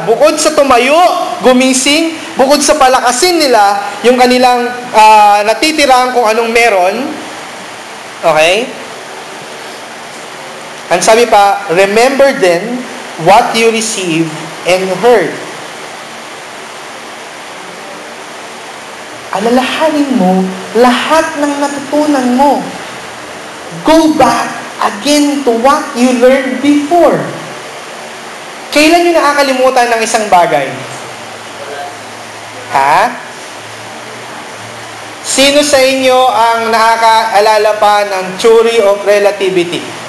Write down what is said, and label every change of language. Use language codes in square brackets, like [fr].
[tl] Bukod sa tumayo, gumising, bukod sa palakasin nila, yung kanilang natitirang kung anong meron, okay? Ang sabi pa, [en] remember then what you received and heard. [tl] Alalahanin mo lahat ng natutunan mo. [en] Go back again to what you learned before. [tl] Kailan nyo nakakalimutan ng isang bagay? Ha? Sino sa inyo ang nakakaalala pa ng theory of relativity?